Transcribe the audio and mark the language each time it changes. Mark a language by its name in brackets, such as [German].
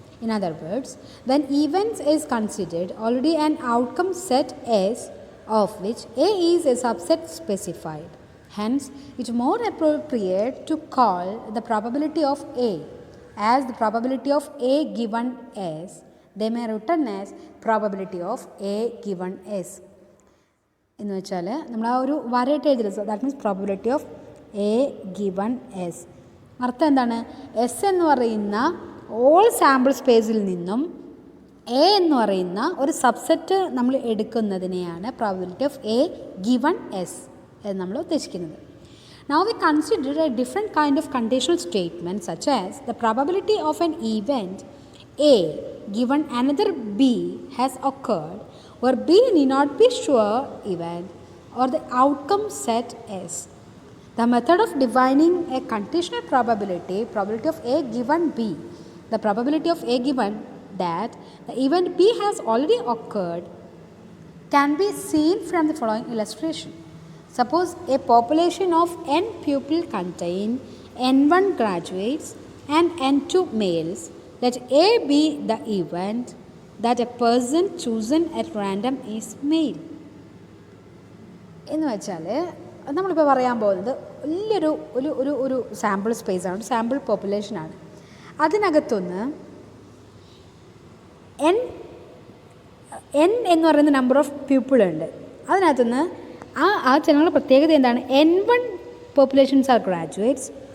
[English] In other words, when events is considered already an outcome set S of which A is a subset specified. Hence, it is more appropriate to call the probability of A as the probability of A given S. They may written as probability of A given S. [Malayalam] എന്ന് വെച്ചാൽ നമ്മൾ ആ ഒരു വരയിട്ട് എഴുതില്ല. [English] That means probability of A given S. [Malayalam] അർത്ഥം എന്താണ്? S എന്ന് പറയുന്ന all sample സ്പേസിൽ നിന്നും എ എന്ന് പറയുന്ന ഒരു സബ്സെറ്റ് നമ്മൾ എടുക്കുന്നതിനെയാണ് probability of A given S എന്ന് നമ്മൾ ഉദ്ദേശിക്കുന്നത്. [English] Now we consider a different kind of conditional statement such as the probability of an event A given another B has occurred, where B need not be sure event or the outcome set S. The method of defining a conditional probability of A given B, the probability of A given that the event B has already occurred, can be seen from the following illustration. Suppose a population of n people contain n1 graduates and n2 males. Let A be the event that a person chosen at random is male. [Malayalam] എന്ന് വെച്ചാൽ നമ്മളിപ്പോൾ പറയാൻ പോകുന്നത് വലിയൊരു ഒരു ഒരു ഒരു sample സ്പേസാണ്, sample പോപ്പുലേഷനാണ്. അതിനകത്തുനിന്ന് എൻ എന്ന് പറയുന്ന നമ്പർ ഓഫ് പീപ്പിളുണ്ട്. അതിനകത്തുനിന്ന് ആ ജനങ്ങളുടെ പ്രത്യേകത എന്താണ്? [English] n1 populations are graduates